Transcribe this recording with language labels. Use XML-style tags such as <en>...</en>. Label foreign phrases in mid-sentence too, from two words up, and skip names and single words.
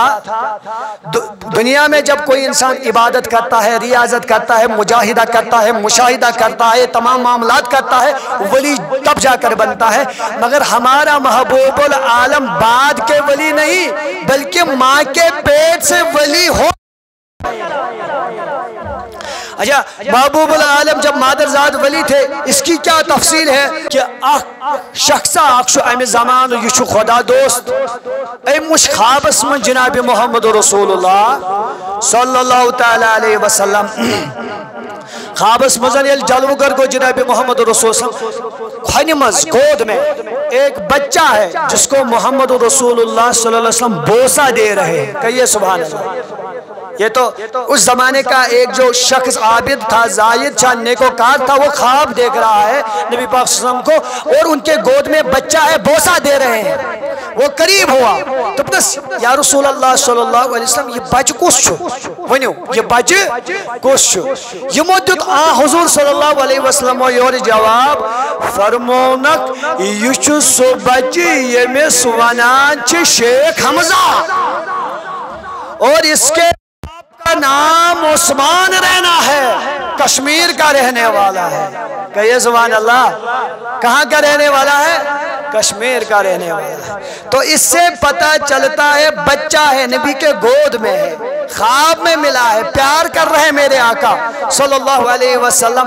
<hi>दुनिया में जब कोई इंसान इबादत करता है, रियाजत करता है, मुजाहिदा करता है, मुशाहिदा करता है, तमाम मामलात करता है, वली तब जाकर बनता है। मगर हमारा महबूबुल आलम बाद के वली नहीं, बल्कि माँ के पेट से वली हो। अच्छा, महबूबुल आलम जब मादरजाद वली थे, इसकी क्या तफसील है कि</hi> <ks>शख्सा अक्शु अमि ज़मान यह खुदा दोस्त मुश ख्वाबस</ks> <hi>में जनाब मोहम्मद रसूलुल्लाह</hi> <ar>صلى الله تعالى عليه وسلم</ar> <ks>ख्वाबस मजन ये जलवगर गो जनाब मोहम्मद रसूल खन मज</ks> <hi>गोद में एक बच्चा है जिसको मोहम्मद रसूलुल्लाह</hi> <ar>صلى الله عليه وسلم</ar> <hi>बोसा दे रहे हैं। कहिए</hi> <ar>سبحان الله.</ar> <hi>ये तो उस जमाने का एक जो शख्स आबिद था, जाहिद था, नेकोकार था, वो ख्वाब देख रहा है नबी पाक</hi> <ar>صلى الله عليه وسلم</ar> <hi>को, और उनके गोद में बच्चा है, बोसा दे रहे हैं। वो करीब हुआ तो बस</hi> <ar>يا رسول الله صلى الله عليه وسلم</ar> <ks>ये बच कुछ वनो, ये बच कुछ यमो दुत आ हुजूर</ks> <ar>صلى الله عليه وسلم</ar> <ks>योर जवाब फरमोनक यह सो बच्चे यमिस वनान छ शेख हमजा,</ks> <hi>और इसके का नाम उस्मान रैना है, कश्मीर का रहने वाला है। कहिए</hi> <ar>سبحان الله.</ar> <hi>कहाँ का रहने वाला है? कश्मीर का रहने वाला है। तो इससे पता चलता है बच्चा है, नबी के गोद में है, ख्वाब में मिला है, प्यार कर रहे हैं मेरे आका</hi> <ar>صلى الله عليه وسلم.</ar>